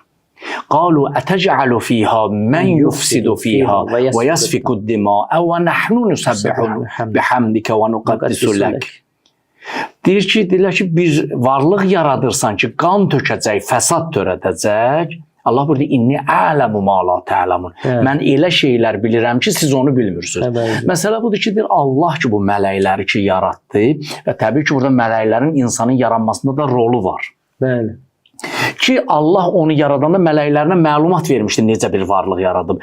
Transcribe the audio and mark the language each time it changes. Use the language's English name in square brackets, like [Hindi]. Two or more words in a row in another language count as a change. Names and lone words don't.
[Arabic] قالوا أتجعل فيها من يفسد فيها ويسفك الدماء ونحن نسبح بحمدك ونقدس لك. [Azerbaijani] Deyir ki, bir varlıq yaradırsan ki, qan tökəcək, fəsad törədəcək. Allah burada [Arabic] إني أعلم ما لا تعلمون. [Azerbaijani] Mən elə şeylər bilirəm ki, siz onu bilmirsiniz. Məsələ budur ki, Allah ki bu mələkləri ki yaratdı və təbii ki burada mələklərin insanın yaranmasında da rolu var. Bəli. Ki Allah onu yaradanda mələklərinə məlumat vermişdi necə bir varlıq yaradıb.